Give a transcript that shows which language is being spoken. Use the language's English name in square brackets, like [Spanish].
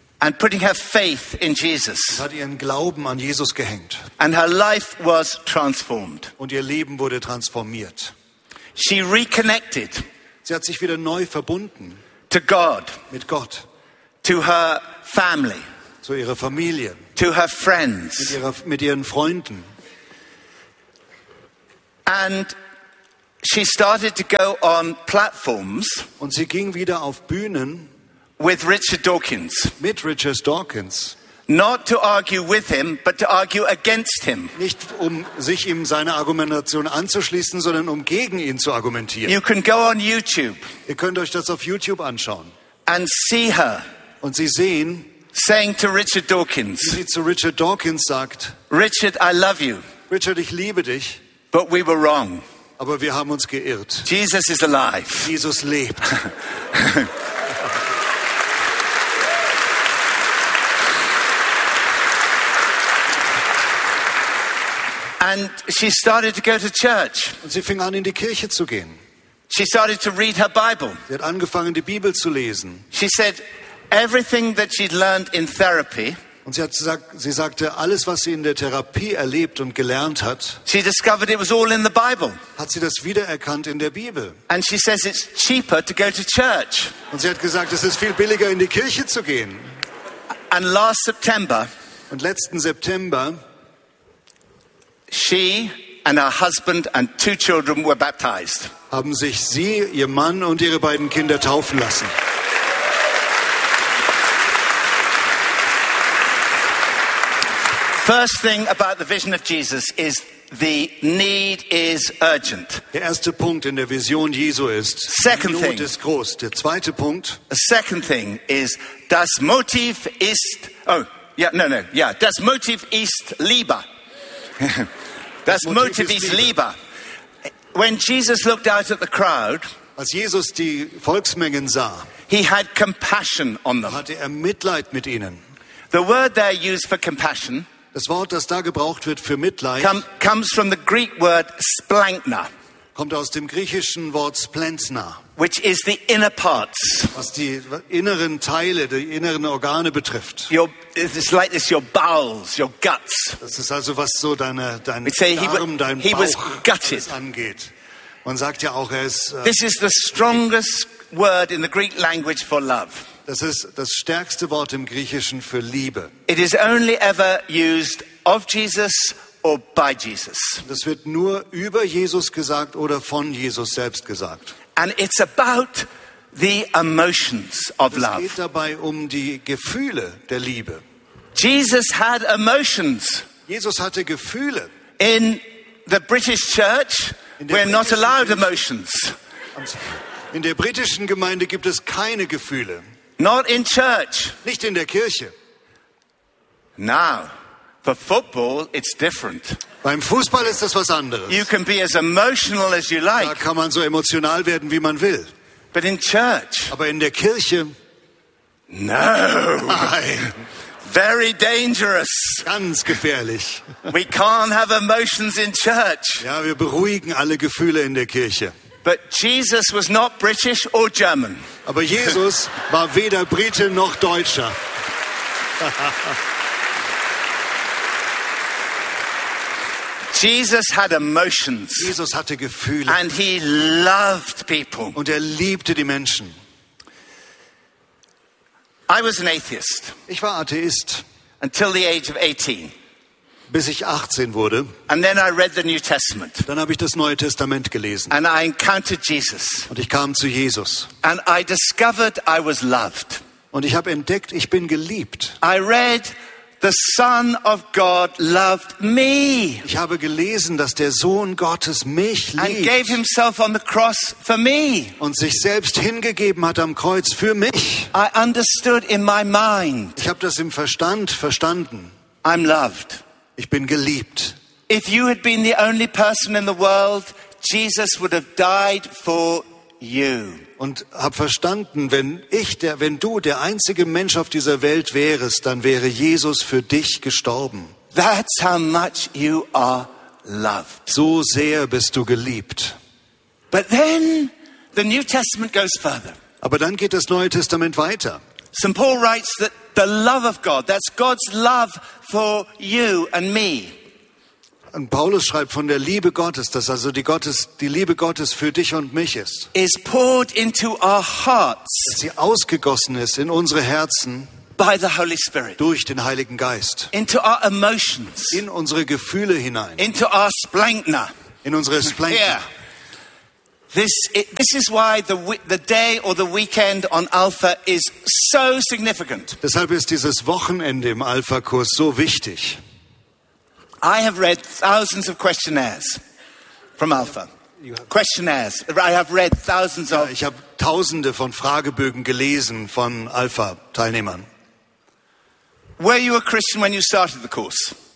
[English] And putting her faith in Jesus. [German] Und hat ihren Glauben an Jesus gehängt. [English] And her life was transformed. [German] Und ihr Leben wurde transformiert. [English] She reconnected. [German] Sie hat sich wieder neu verbunden [English] to God, [German] mit Gott, [English] to her family, [German] zu ihrer Familie, [English] to her friends, [German] mit ihren Freunden. [English] And she started to go on platforms [German] und sie ging wieder auf Bühnen [English] with Richard Dawkins. [German] Mit Richard Dawkins. [English] Not to argue with him, but to argue against him. [German] Nicht um sich ihm seine Argumentation anzuschließen, sondern um gegen ihn zu argumentieren. [English] You can go on YouTube. [German] Ihr könnt euch das auf YouTube anschauen. [English] And see her. [German] Und sie sehen, [English] saying to Richard Dawkins. [German] Wie sie zu Richard Dawkins sagt, [English] Richard, I love you. [German] Richard, ich liebe dich. [English] But we were wrong. [German] Aber wir haben uns geirrt. [English] Jesus is alive. [German] Jesus lebt. [English] And she started to go to church. [German] Und sie fing an, in die Kirche zu gehen. [English] She started to read her Bible. [German] Sie hat angefangen, die Bibel zu lesen. [English] She said everything that she'd learned in therapy. [German] Und sie sagte, alles, was sie in der Therapie erlebt und gelernt hat. [English] She discovered it was all in the Bible. [German] Hat sie das wiedererkannt in der Bibel? [English] And she says it's cheaper to go to church. [German] Und sie hat gesagt, es ist viel billiger, in die Kirche zu gehen. [English] And last September. [German] Und letzten September. [English] She and her husband and two children were baptized. [German] Haben sich sie, ihr Mann und ihre beiden Kinder taufen lassen. [English] First thing about the vision of Jesus is the need is urgent. [German] Der erste Punkt in der Vision Jesu ist, [English] second [German] die Not ist groß. Der zweite Punkt. [English] A second thing is [German] das Motiv ist. [English] Oh, yeah, no, no, yeah. [German] Das Motiv ist Liebe. Das Motiv ist Liebe. [English] When Jesus looked out at the crowd, [German] als Jesus die Volksmengen sah, [English] he had compassion on them. [German] Hatte er Mitleid mit ihnen. [English] The word there used for compassion, [German] das Wort, das da gebraucht wird für Mitleid, [English] comes from the Greek word splankna, [German] kommt aus dem griechischen Wort splentna, [English] which is the inner parts, [German] was die inneren Teile, die inneren Organe betrifft. [English] It's like this, your bowels, your guts. [German] Das ist also, was so dein Darm, dein Bauch angeht. Man sagt ja auch, er ist. [English] This is the strongest word in the Greek language for love. [German] Das ist das stärkste Wort im Griechischen für Liebe. [English] It is only ever used of Jesus or by Jesus. [German] Das wird nur über Jesus gesagt oder von Jesus selbst gesagt. [English] And it's about the emotions of love. [German] Es geht dabei um die Gefühle der Liebe. [English] Jesus had emotions. [German] Jesus hatte Gefühle. [English] In the British church, we're not allowed emotions. [German] In der britischen Gemeinde gibt es keine Gefühle. [English] Not in church. [German] Nicht in der Kirche. [English] Now, for football, it's different. [German] Beim Fußball ist das was anderes. [English] You can be as emotional as you like. [German] Da kann man so emotional werden, wie man will. [English] But in church. [German] Aber in der Kirche. [English] No. [German] Nein. [English] Very dangerous. [German] Ganz gefährlich. [English] We can't have emotions in church. [German] Ja, wir beruhigen alle Gefühle in der Kirche. [English] But Jesus was not British or German. [German] Aber Jesus war weder Brite noch Deutscher. [English] Jesus had emotions. [German] Jesus hatte Gefühle. [English] And he loved people. [German] Und er liebte die Menschen. [English] I was an atheist. [German] Ich war Atheist. [English] Until the age of 18. [German] Bis ich 18 wurde. [English] And then I read the New Testament. [German] Dann habe ich das Neue Testament gelesen. [English] And I encountered Jesus. [German] Und ich kam zu Jesus. [English] And I discovered I was loved. [German] Und ich habe entdeckt, ich bin geliebt. [English] I read the Son of God loved me. [German] Ich habe gelesen, dass der Sohn Gottes mich liebt. [English] And gave himself on the cross for me. [German] Und sich selbst hingegeben hat am Kreuz für mich. [English] I understood in my mind. [German] Ich habe das im Verstand verstanden. [English] I'm loved. [German] Ich bin geliebt. [English] If you had been the only person in the world, Jesus would have died for you. [German] Und hab verstanden, wenn du der einzige Mensch auf dieser Welt wärest, dann wäre Jesus für dich gestorben. [English] That's how much you are loved. [German] So sehr bist du geliebt. [English] But then the New Testament goes further. [German] Aber dann geht das Neue Testament weiter. [English] St. Paul writes that the love of God, that's God's love for you and me. [German] Und Paulus schreibt von der Liebe Gottes, dass also die Liebe Gottes für dich und mich ist. [English] Is poured into our hearts. [German] Dass sie ausgegossen ist in unsere Herzen. [English] By the Holy Spirit. [German] Durch den Heiligen Geist. [English] Into our emotions. [German] In unsere Gefühle hinein. [English] Into our splankna. [German] In unsere Splankna. [English] Here. This is why the day or the weekend on Alpha is so significant. [German] Deshalb ist dieses Wochenende im Alpha-Kurs so wichtig. [English] I have read thousands of questionnaires from Alpha. Questionnaires. I have read thousands of. [German] Ich habe Tausende von Fragebögen gelesen von Alpha-Teilnehmern. [English] Were you a Christian when you started the course?